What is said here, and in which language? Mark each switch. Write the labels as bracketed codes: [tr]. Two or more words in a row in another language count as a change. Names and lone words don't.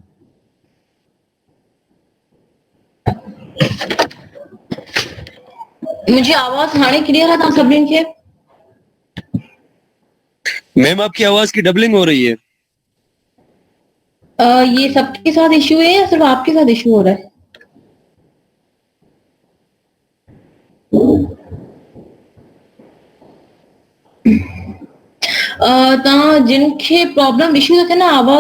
[hi] मुझे आवाज [sd] हाणे क्लियर है तव्हां सभिनीनि खे [hi] मैम आपकी आवाज की डबलिंग हो रही है ये सबके साथ इश्यू है या सिर्फ आपके साथ इश्यू हो रहा है [sd] तव्हां जिनखे प्रॉब्लम इश्यू थो थिए न आवाज